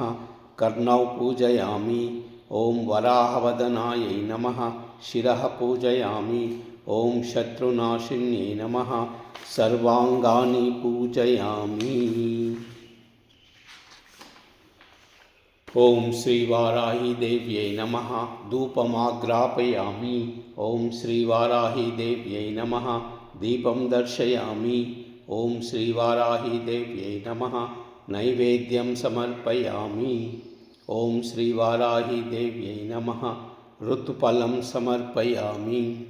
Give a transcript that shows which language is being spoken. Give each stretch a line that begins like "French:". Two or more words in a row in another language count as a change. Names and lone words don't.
Sanskrit: कर्णौ पूजयामि। ॐ वराहवदनायै नमः। शिरः पूजयामि। ॐ शत्रुनाशिन्यै नमः। सर्वाङ्गानि पूजयामि। ఓం శ్రీ వారాహి దేవ్యై నమః ధూపమాగ్రాపయామి. ఓం శ్రీ వారాహి దేవ్యై నమః దీపం దర్శయామి. ఓం శ్రీ వారాహి దేవ్యై నమః నైవేద్యం సమర్పయామి. ఓం శ్రీ వారాహి దేవ్యై నమః ఋతుఫలం సమర్పయామి.